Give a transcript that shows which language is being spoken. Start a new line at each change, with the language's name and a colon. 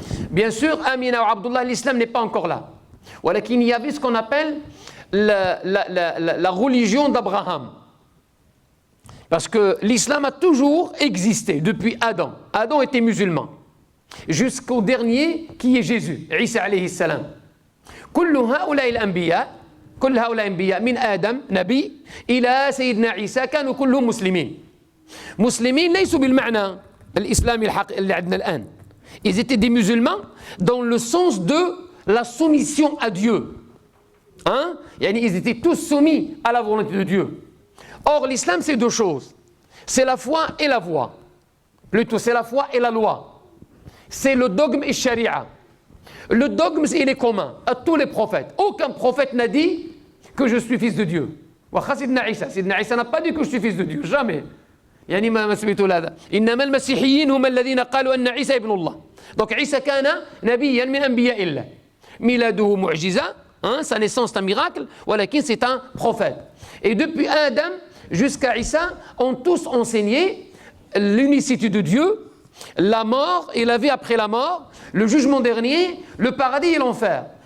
French: Bien sûr, Amina ou Abdullah, l'islam n'est pas encore là. Il y avait ce qu'on appelle la religion d'Abraham. Parce que l'islam a toujours existé depuis Adam. Adam était musulman. Jusqu'au dernier qui est Jésus, Isa alayhi salam.
Arabic: كل هؤلاء الأنبياء من آدم نبي إلى سيدنا عيسى كانوا كلهم مسلمين. مسلمين ليسوا بالمعنى الإسلامي اللي عندنا الآن.
French: Ils étaient des musulmans dans le sens de la soumission à Dieu. Ils étaient tous soumis à la volonté de Dieu. Or, l'islam, c'est deux choses. C'est la foi et la voie. Plutôt, c'est la foi et la loi. C'est le dogme et sharia. Le dogme, il est commun à tous les prophètes. Aucun prophète n'a dit que je suis fils de Dieu. Sidna Isa n'a pas dit que je suis fils de Dieu. Jamais.
Arabic: ما سمعتوا هذا إنما المسيحيين هم الذين قالوا أن عيسى ابن الله.
French: Donc
Arabic: Isa كان نبيا من أنبياء الله. ميلاده معجزة,
French: sa naissance est un miracle,
Arabic: ولكن
French: c'est un prophète. Et depuis Adam jusqu'à Isa ont tous enseigné l'unicité de Dieu, la mort et la vie après la mort, le jugement dernier, le paradis et l'enfer.